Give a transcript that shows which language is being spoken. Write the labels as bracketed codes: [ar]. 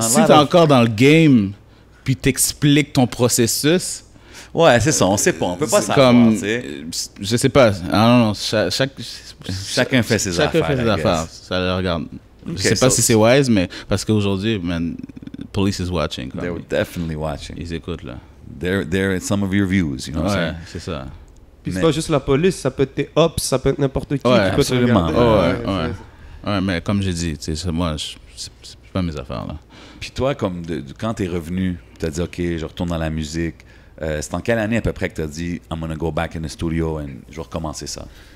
[fr] Si t'es encore dans le game, puis t'expliques ton processus... Ouais, c'est ça, on sait pas, on peut pas savoir, tu sais. Je sais pas, non, chacun fait ses affaires. Chacun fait ses affaires, ça le regarde. Je sais pas si c'est wise, mais parce qu'aujourd'hui, man, [en] police is watching. They're definitely watching. [fr] Ils écoutent, là. [en] They're some of your views, you know what I'm saying? [fr] Ouais, c'est ça. Puis c'est pas juste la police, ça peut être tes ops, ça peut être n'importe qui. Ouais, absolument. Ouais, mais comme j'ai dit, tu sais, moi, c'est pas mes affaires, là. Puis toi, comme quand t'es revenu, t'as dit, OK, je retourne dans la musique. C'est en quelle année à peu près que tu as dit [en] I'm gonna go back in the studio [fr] et je vais recommencer ça?